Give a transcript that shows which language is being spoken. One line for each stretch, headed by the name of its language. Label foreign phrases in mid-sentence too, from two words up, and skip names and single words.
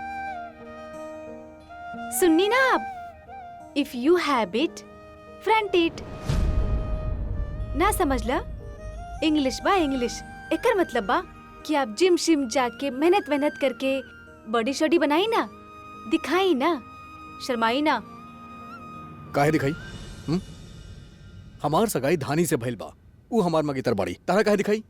Bhojpuri: सुननी ना आप,
English: If you have it front it.
Bhojpuri: ना समझला? इंग्लिश बा इंग्लिश। एकर मतलब बा कि आप जिम शिम जाके मेहनत करके बॉडी शॉडी बनाई ना, दिखाई ना, शर्माई ना। काहे दिखाई? हमार सगाई धानी से भइल बा, ऊ हमार मगेतर बाड़ी, तारा काहे दिखाई?